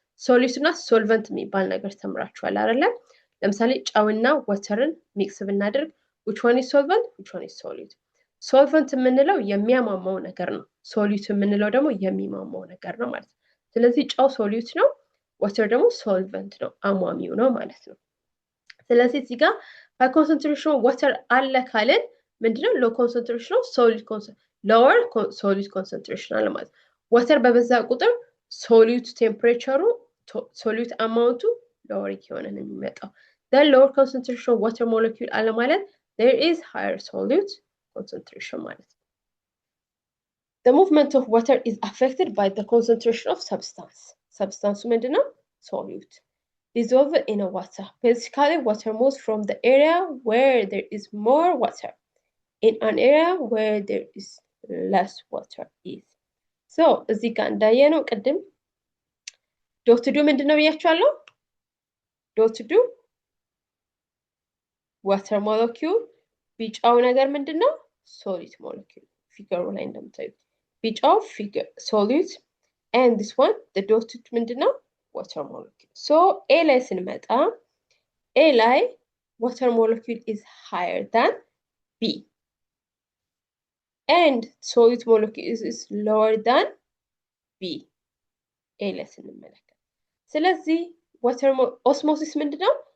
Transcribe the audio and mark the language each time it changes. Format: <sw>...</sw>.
<am>ሶሊድ እና ሶልቨንት የሚባል ነገር ተምራችኋል አይደለ? ለምሳሌ ጨውና ወተርን ሚክስ ብናደርግ</am> <en>which one is solvent, which one is solid?</en> <am>ሶልቨንት የምንለው የሚያሟሟው ነገር ነው። ሶሊድ የምንለው ደግሞ የሚሟሟው ነገር ነው ማለት ነው። ስለዚህ ጨው ሶሊድ ነው፣ ወተር ደግሞ ሶልቨንት ነው፣ አሟሚው ነው ማለት ነው። ስለዚህ እዚህ ጋር ሃይ ኮንሰንትሬሽን ወተር አለ ካልን ምንድነው? ሎ ኮንሰንትሬሽን ሎወር ሶሊድ ኮንሰንትሬሽን አለ ማለት ነው። ወተር በበዛ ቁጥር ሶሊድ ቴምፕሬቸሩ ሶሊድ አማውንቱ ሎወር እየሆነ ነው የሚመጣው።</am> <en>then lower concentration of water molecule</en> <am>አለ ማለት</am> <en>there is higher solid concentration</en> <am>ማለት ነው።</am> <en>The movement of water is affected by the concentration of substance. Substance</en> <am>ምንድነው?</am> <en>Solute. Dissolved in a water. Basically, water moves from the area where there is more water in an area where there is less water is.</en> <am>So, እዚህ ጋር እንዳየነው ቅድም ዶት ዱ ምንድነው ብያችኋለሁ? ዶት ዱ</am> <en>water molecule</en> <am>ቢጫው ነገር ምንድነው?</am> <en>solid molecule.</en> <am>ፊገሩ ላይ እንደምታዩት ቢጫው ፊገር</am> <en>solid and this one the dotted</en> <am>ምንድነው?</am> <en>water molecule. So A</en> <am>ላይ ስንመጣ A ላይ</am> <en>water molecule is higher than B and solid molecule is lower than B.</en> <am>A ላይ ስንመለከት ስለዚህ</am> <en>water osmosis</en> <am>ምንድነው?</am>